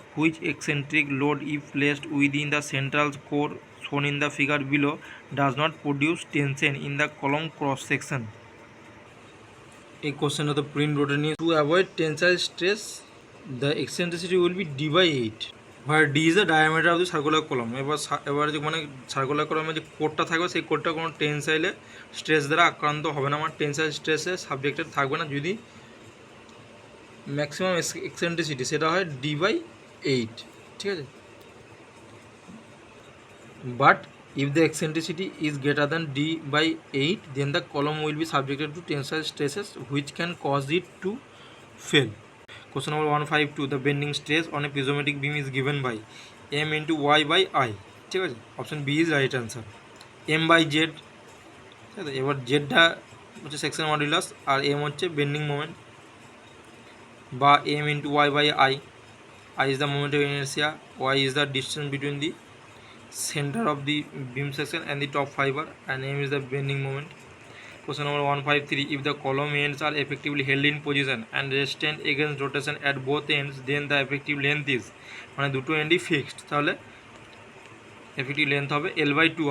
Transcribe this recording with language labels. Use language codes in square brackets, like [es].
[en] Which eccentric load, if placed within the central core shown in the figure below, does not produce tension in the column cross section? A question of the print rotor needs to avoid tensile stress. The eccentricity will be d by 8, where d is the diameter of the circular column. [bn] এবার যে মানে circular কলামে যে কোডটা থাকবে সেই কোডটা কোনো টেনসাইলে স্ট্রেস দ্বারা আক্রান্ত হবে না, আমার টেনসাইল স্ট্রেসে সাবজেক্টেড থাকবে না যদি ম্যাক্সিমাম এক্সেন্ট্রিসিটি সেটা হয় ডি বাই 8, ঠিক আছে। [en] But if the eccentricity is greater than d by 8, then the column will be subjected to tensile stresses which can cause it to fail. Question number 152. The bending stress on a prismatic beam is given by m into y by I, [bn] ঠিক আছে। [en] Option B is right answer. M by Z, [bn] ঠিক আছে। এবার জেডটা হচ্ছে section modulus আর M হচ্ছে bending moment, বা M into Y by I. [en] I is the moment of inertia, y is the distance between the center of the beam section and the top fiber, and m is the bending moment. Question number 153. If the column ends are effectively held in position and restrained against rotation at both ends, then the effective length is, [bn] মানে দুটো এন্ডই fixed, তাহলে [en] effective length হবে L by 2.